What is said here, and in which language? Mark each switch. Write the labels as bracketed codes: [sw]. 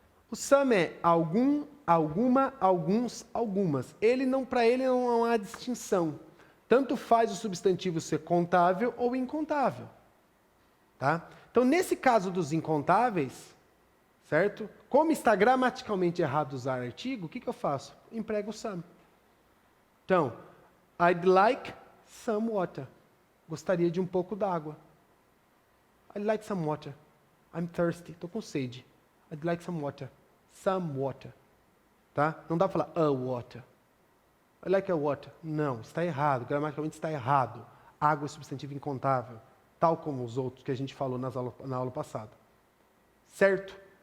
[pt] O some é algum, alguma, alguns, algumas. Para ele não há distinção. Tanto faz o substantivo ser contável ou incontável. Tá? Então, nesse caso dos incontáveis, certo? Como está gramaticalmente errado usar artigo, o que eu faço? Emprego o some. Então, [en] I'd like some water. [pt] Gostaria de um pouco d'água. [en] I'd like some water. I'm thirsty. [pt] Estou com sede. [en] I'd like some water. Some water. [pt] Tá? Não dá para falar a water. [en] I like a water. [pt] Não, está errado. Gramaticalmente está errado. Água é substantivo incontável. Tal como os outros que a gente falou na aula passada. Certo?